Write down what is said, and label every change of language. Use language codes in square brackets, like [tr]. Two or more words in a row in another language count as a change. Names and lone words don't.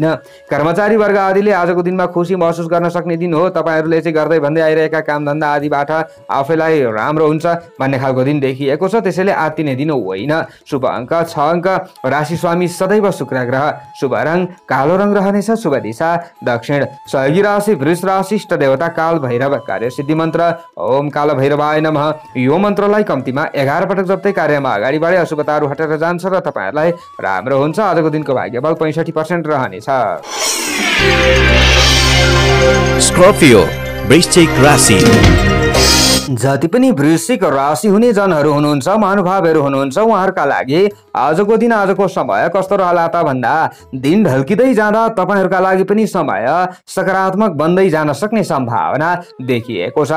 [ne] कर्मचारी वर्ग आदिले आजको दिनमा खुसी महसुस गर्न सक्ने दिन हो। तपाईहरुले चाहिँ गर्दै भन्दै आइरहेका कामधन्दा आदिबाट आफैलाई राम्रो हुन्छ भन्ने खालको दिन देखिएको छ। त्यसैले आत्तिने दिन होइन। शुभ अङ्क 6 अङ्क। राशि स्वामी सदैव शुक्र ग्रह। शुभ रङ कालो रङ रहनेछ। शुभ दिशा दक्षिण। सहयोगी राशि वृष राशि। इष्ट देवता काल भैरव। कार्य सिद्धि मन्त्र [sa] ओम काल भैरवाय नमः। [ne] यो मन्त्रलाई कम्तीमा 11 पटक जप्दै कार्यमा अगाडि बढे अशुभताहरू हटेर जान्छ र तपाईहरुलाई राम्रो हुन्छ। आजको दिनको भाग्यबल 65% रहनेछ। स्कर्पियो वृश्चिक राशि। जति पनि वृश्चिक राशि हुने जनहरू हुनुहुन्छ, महानुभावहरू हुनुहुन्छ, उहाँहरूका लागि आजको दिन आजको समय कस्तो रहला त भन्दा दिन ढल्किँदै जाँदा तपाईहरुका लागि पनि समय सकारात्मक बन्दै जान सक्ने सम्भावना देखिएको छ।